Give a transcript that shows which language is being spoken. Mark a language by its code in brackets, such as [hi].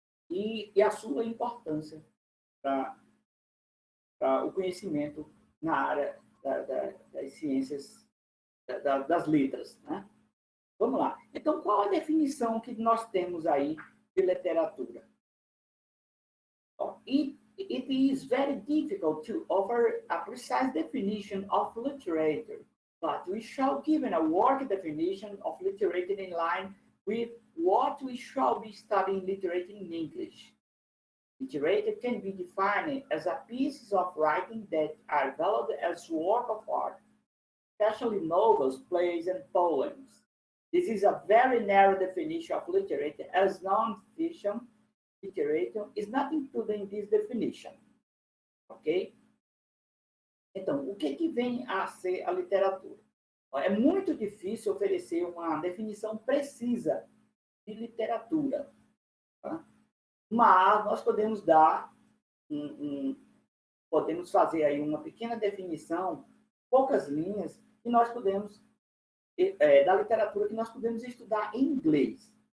[pt] E a sua importância para o conhecimento na área das ciências, das letras. Né? Vamos lá. Então, qual a definição que nós temos aí de literatura? [en] It is very difficult to offer a precise definition of literature, but we shall give a working definition of literature in line with what we shall be studying literature in English. Literature can be defined as a piece of writing that are valued as work of art, especially novels, plays, and poems. This is a very narrow definition of literature, as non-fiction literature is not included in this definition. Ok? [pt] Então, o que vem a ser a literatura? É muito difícil oferecer uma definição precisa de literatura. Tá? Mas nós podemos dar, podemos fazer aí uma pequena definição, poucas linhas, que nós podemos, da literatura que nós podemos estudar em inglês.